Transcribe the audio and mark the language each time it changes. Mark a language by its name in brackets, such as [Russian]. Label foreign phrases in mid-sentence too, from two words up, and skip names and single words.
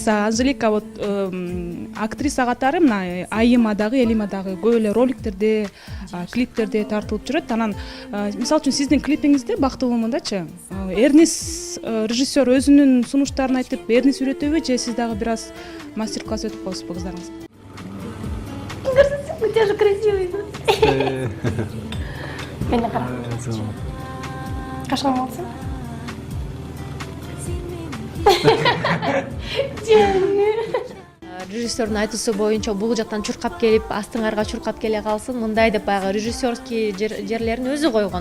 [Kyrgyz] Анжелика вот актриса катары мына Айымадагы, Элимадагы көп эле роликтерде, клиптерде тартылып жүрөт. Анан мисалы үчүн сиздин клипиңизде бактылуумундачы Эрнис режиссер өзүнүн сунуштарын айтып, Эрнис үйрөтөбү же сиз дагы бир аз мастер-класс өтүп коесузбу кыздарыңыз? [Russian] У тебя же красивый. [Kyrgyz] Мени кара. Кашламалсың? Режиссердун айтуусу боюнча бул жактан чуркап келип, астыңарга чуркап келе калсын, мындай деп баягы режиссерский жерлерин өзү койгон.